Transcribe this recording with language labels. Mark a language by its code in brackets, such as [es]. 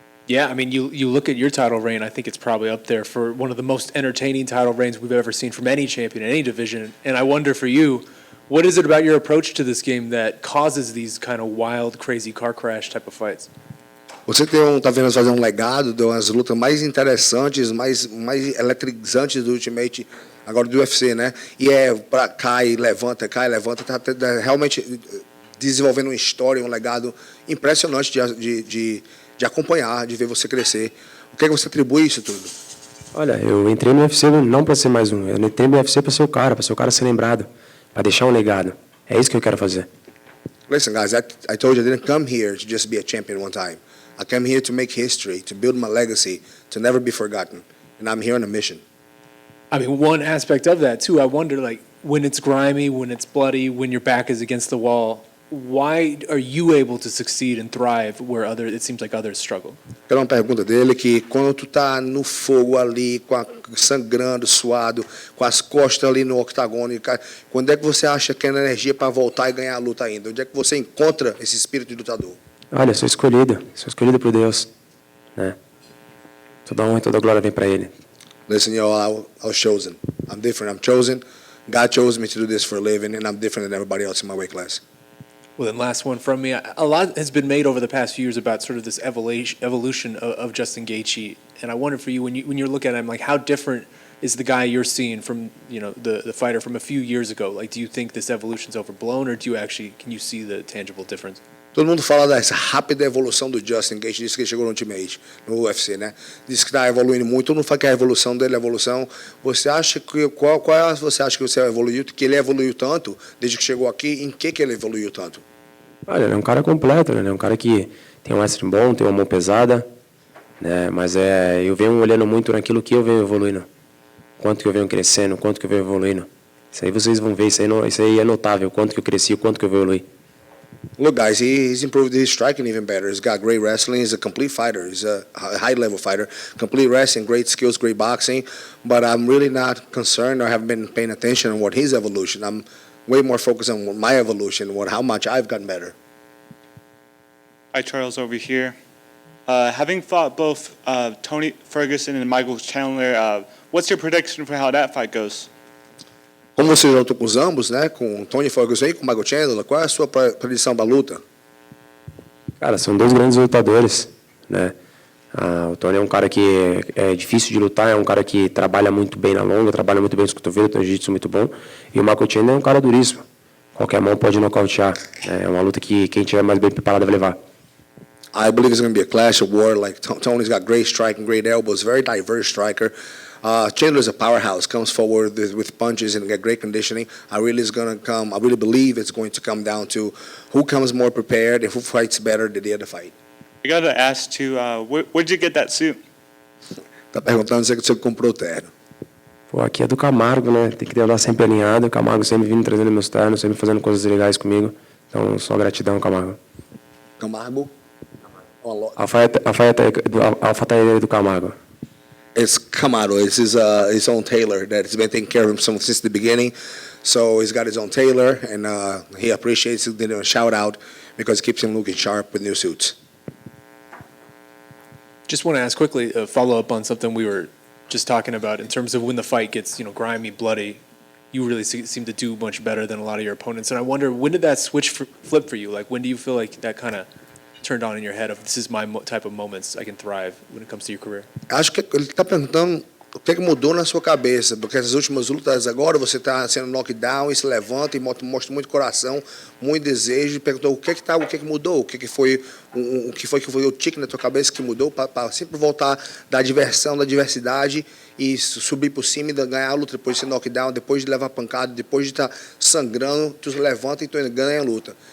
[en] Yeah, I mean, you look at your title reign, I think it's probably up there for one of the most entertaining title reigns we've ever seen from any champion in any division. And I wonder for you, what is it about your approach to this game that causes these kind of wild, crazy car crash type of fights? [pt] Você tá vendo fazer um legado das lutas mais interessantes, mais eletrizantes do Ultimate, agora do UFC, né? E cai, levanta, tá realmente desenvolvendo uma história, um legado impressionante de acompanhar, de ver você crescer. O que é que você atribui isso tudo? Olha, eu entrei no UFC não para ser mais um. Eu entrei no UFC para ser o cara ser lembrado, para deixar um legado. É isso que eu quero fazer. [en] Listen, guys, I told you I didn't come here to just be a champion one time. I came here to make history, to build my legacy, to never be forgotten. And I'm here on a mission. I mean, one aspect of that, too, I wonder, like, when it's grimy, when it's bloody, when your back is against the wall, why are you able to succeed and thrive where it seems like others struggle? [pt] Era uma pergunta dele que quando tu tá no fogo ali, sangrando, suado, com as costas ali no octagônio, quando é que você acha que é energia para voltar e ganhar a luta ainda? Onde é que você encontra esse espírito de lutador? Olha, sou escolhido por Deus, né? Toda honra e toda glória vem para Ele. [en] Listen, I was chosen. I'm different. I'm chosen. God chose me to do this for a living, and I'm different than everybody else in my weight class. Well, then last one from me. A lot has been made over the past few years about sort of this evolution of Justin Gaethje, and I wonder for you, when you're looking at him, like how different is the guy you're seeing from the fighter from a few years ago? Like, do you think this evolution's overblown, or can you see the tangible difference? [pt] Todo mundo fala dessa rápida evolução do Justin Gaethje, disse que ele chegou no Ultimate, no UFC, né? Diz que está evoluindo muito. Todo mundo fala que a evolução dele é evolução. Você acha que você acha que você evoluiu, que ele evoluiu tanto desde que chegou aqui? Em que ele evoluiu tanto? Olha, ele é um cara completo, né? Ele é um cara que tem um wrestling bom, tem uma mão pesada, né? Mas eu venho olhando muito naquilo que eu venho evoluindo, quanto que eu venho crescendo, quanto que eu venho evoluindo. Isso aí vocês vão ver, isso aí é notável, quanto que eu cresci, quanto que eu evoluí. [en] Look, guys, he's improved his striking even better. He's got great wrestling. He's a complete fighter. He's a high-level fighter. Complete wrestling, great skills, great boxing. But I'm really not concerned or haven't been paying attention on what his evolution. I'm way more focused on my evolution, how much I've gotten better. Hi, Charles over here. Having fought both Tony Ferguson and Michael Chandler, what's your prediction for how that fight goes? [pt] Como você lutou com os ambos, né? Com o Tony Ferguson e com o Michael Chandler, qual é a sua predição da luta? Cara, são dois grandes lutadores, né? O Tony é um cara que é difícil de lutar, é um cara que trabalha muito bem na longa, trabalha muito bem nos cotovelos, tem um jiu-jitsu muito bom. E o Michael Chandler é um cara duríssimo. Qualquer mão pode nocautear. É uma luta que quem tiver mais bem preparado vai levar. [en] I believe it's going to be a clash of war. Like Tony's got great striking, great elbows, very diverse striker. Chandler's a powerhouse, comes forward with punches and get great conditioning. I really believe it's going to come down to who comes more prepared and who fights better than the other fight. I got to ask too, where'd you get that suit? [pt] Tá perguntando se você comprou o terno. Pô, aqui é do Camargo, né? Tem que andar sempre alinhado. O Camargo sempre vindo trazendo meus ternos, sempre fazendo coisas legais comigo. Então, só gratidão, Camargo. Camargo? Alfaiataria do Camargo. [en] It's Camaro. It's his own tailor that has been taking care of him since the beginning. So he's got his own tailor, and he appreciates it. Did a shout out because it keeps him looking sharp with new suits. Just want to ask quickly, follow up on something we were just talking about in terms of when the fight gets grimy, bloody. You really seem to do much better than a lot of your opponents, and I wonder, when did that switch flip for you? Like, when do you feel like that kind of turned on in your head of this is my type of moments I can thrive when it comes to your career? [pt] Acho que ele está perguntando o que mudou na sua cabeça, porque essas últimas lutas agora você está sendo knockdown e se levanta e mostra muito coração, muito desejo, e perguntou o que mudou, o que foi o tique na tua cabeça que mudou para sempre voltar da diversão, da diversidade e subir por cima e ganhar a luta depois de ser knockdown, depois de levar pancada, depois de estar sangrando, tu se levanta e tu ganha a luta.